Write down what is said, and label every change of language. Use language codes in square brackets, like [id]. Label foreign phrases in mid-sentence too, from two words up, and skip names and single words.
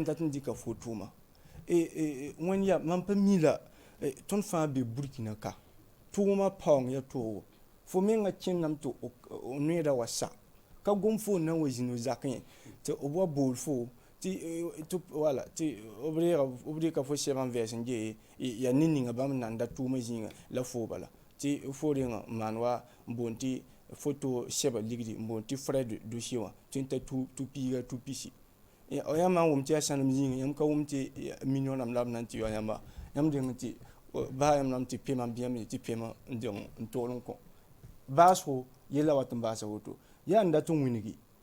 [mos] dat n dɩka fo tʋʋma wẽnd ya mam pa mi la tõnd fãa be burkina ka tʋʋmã paoong ya toogo fo menga kẽnname tɩ noeeda wa sa ka gom fo n na n wa zĩnd f zak yẽ tɩ b wa bool fo wala tɩ b rɩka fo sɛb n vɛɛs n gee yaa ne ninga bãmb nan da tʋʋmã zĩiga la fo bala tɩ fo rẽngã n maan wa n boond tɩ foto sɛba ligdi n boond tɩ [fr] frais de dossier [mos] wã tɩ n ta tʋ-piiga tʋ-pisi yãmb na n wʋm tɩ yaa sãnem zĩigẽ yãmb ka wʋm tɩ million rãmb la b na n tɩ wa yãmba yãmb deng tɩ baa yãmb nam tɩ pema bɩ yãmb tɩ pema n deng n tool n kõ baasgo yella wat n baasa woto yaa n dat n wĩngi